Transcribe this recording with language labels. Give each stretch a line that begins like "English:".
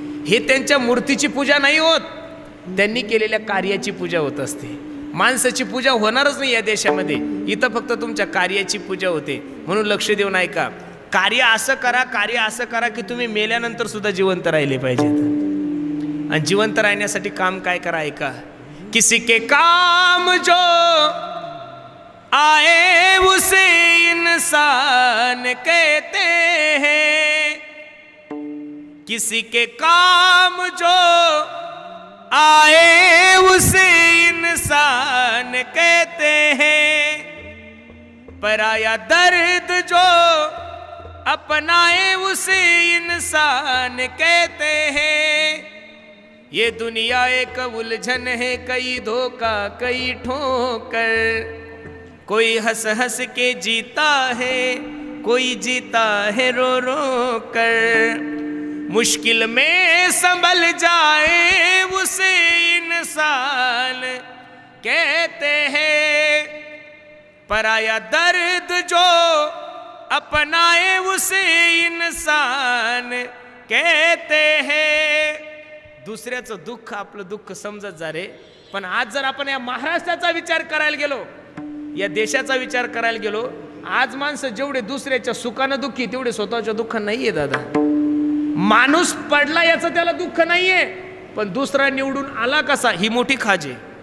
Marathi: हे त्यांच्या मूर्तीची पूजा नाही होत, त्यांनी केलेल्या कार्याची पूजा होत असते. माणसाची पूजा होणारच नाही या देशामध्ये. इथं फक्त तुमच्या कार्याची पूजा होते. म्हणून लक्ष देऊन ऐका. कार्य असं करा, कार्य असं करा की तुम्ही मेल्यानंतर सुद्धा जिवंत राहिले पाहिजेत. आणि जिवंत राहण्यासाठी काम काय करा ऐका.
Hindi: किसी के काम जो आए उसे इंसान कहते हैं, किसी के काम जो आए उसे इंसान कहते हैं, पराया दर्द जो अपनाए उसे इंसान कहते हैं. ये दुनिया एक उलझन है, कई धोखा कई ठोकर, कोई हंस हंस के जीता है, कोई जीता है रो रो कर. मुश्किल में संभल जाए उसे इंसान कहते हैं, पराया दर्द जो अपनाए उसे इंसान कहते हैं.
Marathi: दुसऱ्याचं दुःख आपलं दुःख समजत जा रे. पण आज जर आपण या महाराष्ट्राचा विचार करायला गेलो, या देशाचा विचार करायला गेलो, आज माणसं जेवढे दुसऱ्याच्या सुखानं दुःखी तेवढे स्वतःच्या दुःख नाहीये दादा. माणूस पडला याचं त्याला दुःख नाहीये, पण दुसरा निवडून आला कसा ही मोठी खाज आहे.